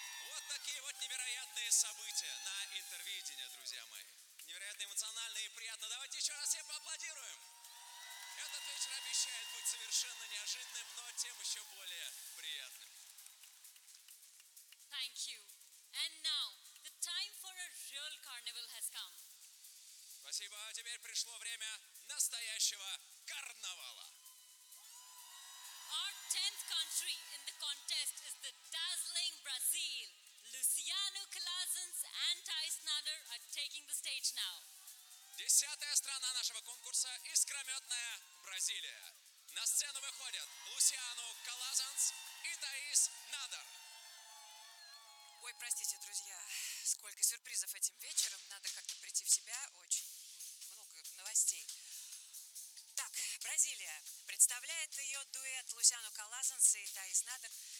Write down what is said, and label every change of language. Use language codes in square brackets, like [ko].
[ru] Вот такие вот невероятные события на интервидении, друзья мои. Невероятно эмоционально и приятно. Давайте еще раз все поаплодируем. Этот вечер обещает быть совершенно неожиданным, но тем еще более приятным. [en] Thank you. And now... The time for a real carnival has come. [ru] Спасибо. Теперь пришло время настоящего карнавала. [en] Our 10th country in the contest is the dazzling Brazil. Luciano Klaasens and Ty Snider are taking the stage now. [ru] 10-я страна нашего конкурса – искрометная Бразилия. На сцену выходят Luciano Klaasens и Ty Snider. Ой, простите, друзья, сколько сюрпризов этим вечером. Надо как-то прийти в себя. Очень много новостей. Так, Бразилия. Представляет ее дуэт Luciano Klaasens и Ty Snider.